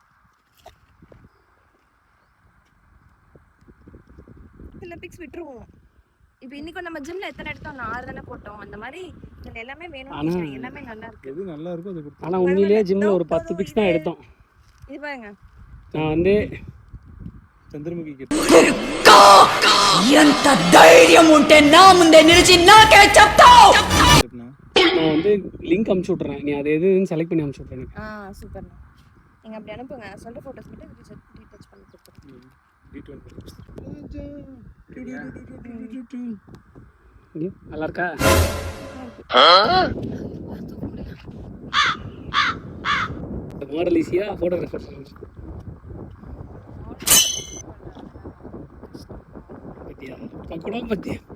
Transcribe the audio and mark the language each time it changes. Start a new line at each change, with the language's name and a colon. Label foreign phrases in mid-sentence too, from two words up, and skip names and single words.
Tamil: சில பிக்ஸ் விட்டுருவோம். இப்போ இன்னைக்கு நம்ம ஜிம்ல எத்தனை எடுத்தோம்? 6 தானே போட்டோம். அந்த மாதிரி இதுல எல்லாமே வேணும். எல்லாமே நல்லா இருக்கு. எது நல்லா இருக்கோ அது கொடுத்து. ஆனா உண்மையிலேயே ஜிம்ல ஒரு 10 பிக்ஸ் தான் எடுத்தோம். இது பாருங்க. நான் வந்து
Telugu: చంద్రముఖి ఎంత ధైర్యం ఉంటే నా ముందే నిలిచి నాకే చెప్తావ్.
Tamil: நான் வந்து லிங்க் அனுப்பிச்சு விட்றேன். நீ அதை எதுன்னு செலக்ட் பண்ணி அனுப்பிச்சு விட்றேன். சூப்பர். நீங்க அப்படி அனுப்புங்க. நான் சொல்ற போட்டோஸ் மட்டும் ரீடச் பண்ணி கொடுத்துறேன். நல்லா இருக்கா? மாடல் ஈஸியா ஃபோட்டோகிராஃபர் பத்தியா பக்கோடா பத்தியா?